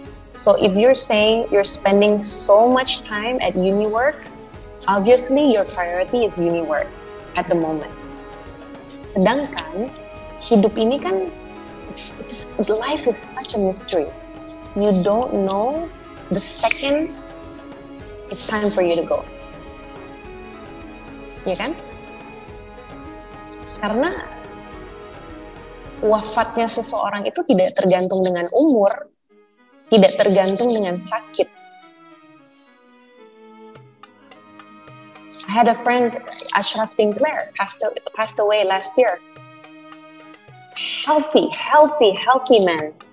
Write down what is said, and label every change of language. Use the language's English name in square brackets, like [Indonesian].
[English] So if you're saying you're spending so much time at uni work, obviously your priority is uni work at the moment. [Indonesian] Sedangkan hidup ini kan, [English] life is such a mystery. You don't know the second it's time for you to go. [Indonesian] Ya kan? Karena wafatnya seseorang itu tidak tergantung dengan umur, tidak tergantung dengan sakit. [English] I had a friend, Ashraf Sinclair, passed away last year. Healthy man.